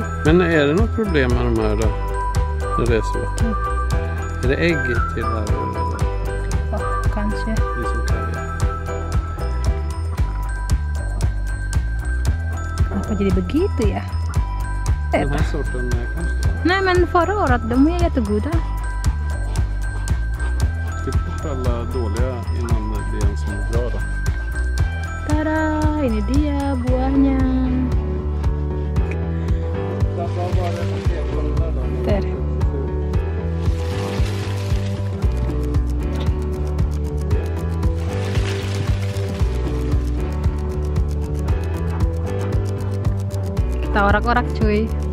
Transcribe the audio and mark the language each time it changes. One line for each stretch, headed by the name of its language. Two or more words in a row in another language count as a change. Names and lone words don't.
Swedish: Men är det något problem med de här då? När det är så? Är det ägg till här? Oh, kanske. Det är som kaviar.
Indonesian: Apa jadi begitu ya?
Swedish: Den här sorten är kanske. Nej men förra året, de är jättegoda. Ska vi först alla dåliga innan det blir en som är bra då?
Indonesian: Tada, ini dia buahnya. Ter. Kita orak-orak cuy.